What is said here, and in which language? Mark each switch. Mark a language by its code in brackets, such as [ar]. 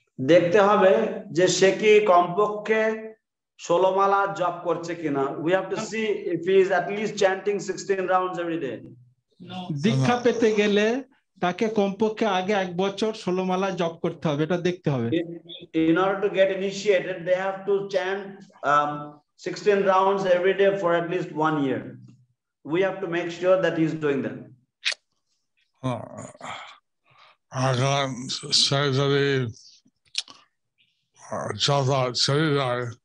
[bn] দেখতে হবে যে সে কি কমপক্ষে 16 মালা জপ করছে কিনা। [en] We have to see if he is at least chanting 16 rounds every day. [bn] দীক্ষা পেতে গেলে তাকে কমপক্ষে আগে 1 বছর 16 মালা জপ করতে হবে, এটা দেখতে হবে। [en] In order to get initiated, they have to chant 16 rounds every day for at least 1 year. We have to make sure that he is doing that. I can't say that he just out Saturday.